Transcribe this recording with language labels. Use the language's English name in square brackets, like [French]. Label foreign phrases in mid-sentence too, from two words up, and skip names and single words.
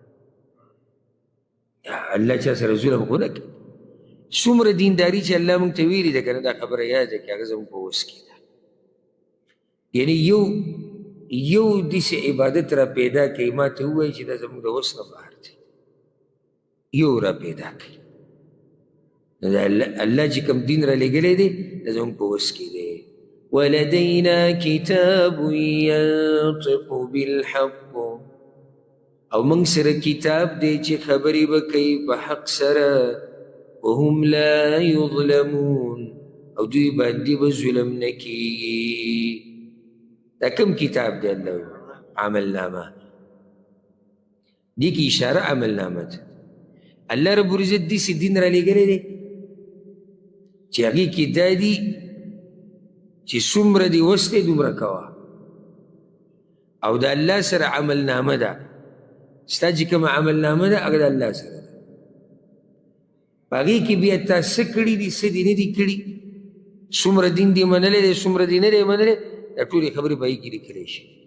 [Pashto] الله چا سره ظلم خو نه کوي څومره دینداري چې الله موږ ته ویلي ده که نه دا خبره یاد ده چې هغه زموږ په وس کې ده یعنې یو داسې عبادت را پیدا کوي ما ته ووایي چې دا زموږ د وس نه بهر دی یو را پیدا کوي الله چې کوم دین را لېږلی دی دا زموږ په وس کې دی [Arabic] ولدينا كتاب ينطق بالحق [Pashto] او موږ سره کتاب دی چې خبرې به کوي په حق سره [Arabic] وهم لا يظلمون [Pashto] او دوی باندې به ظلم نه کېږي دا کوم کتاب دی الله عملنامه دې کې اشاره عملنامه ده الله رب العزت داسې دین را لېږلی دی چې هغې کې دا دي چې څومره دې وس دی دومره کوه او د الله سره عملنامه ده ستا چې کومه عملنامه ده هغه د الله سره ده په هغې کې بیا تا څه کړي دي څه دې نه دي کړي څومره دین دې منلی دی څومره دې نه دی منلی دا ټولې خبرې په هغې کې لیکلی شي